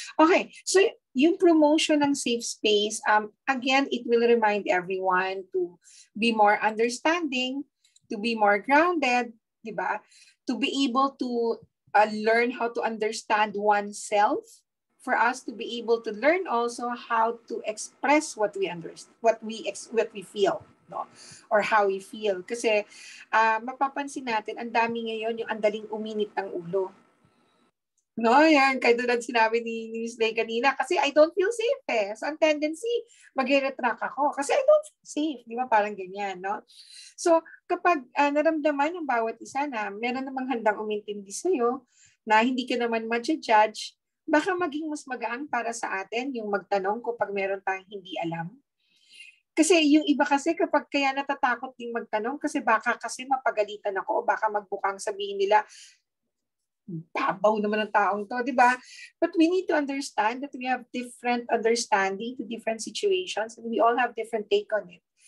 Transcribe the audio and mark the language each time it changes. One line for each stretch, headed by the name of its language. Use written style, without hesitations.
English: Okay, so yung promotion ng safe space, again, it will remind everyone to be more understanding, to be more grounded, di ba? To be able to learn how to understand oneself, for us to be able to learn also how to express what we understand, what we feel, no? Or how we feel.
Filipino: Kasi mapapansin natin, ang dami ngayon yung andaling uminit ng ulo. No, yan. Kaya doon sinabi ni Miss Lei kanina, kasi
English: I don't feel safe
Filipino: eh. So, ang tendency, mag-retract ako. Kasi
English: I don't feel safe.
Filipino: Di ba? Parang ganyan, no? So, kapag naramdaman ng bawat isa na meron namang handang umintindi sa'yo, na hindi ka naman ma-judge, baka maging mas magaan para sa atin yung magtanong kapag meron tayong hindi alam. Kasi yung iba kasi kapag kaya natatakot din magtanong kasi baka kasi mapagalitan ako o baka magbukang sabihin nila, babaw naman ng taong to, di ba?
English: But we need to understand that we have different understanding to different situations and we all have different take on it.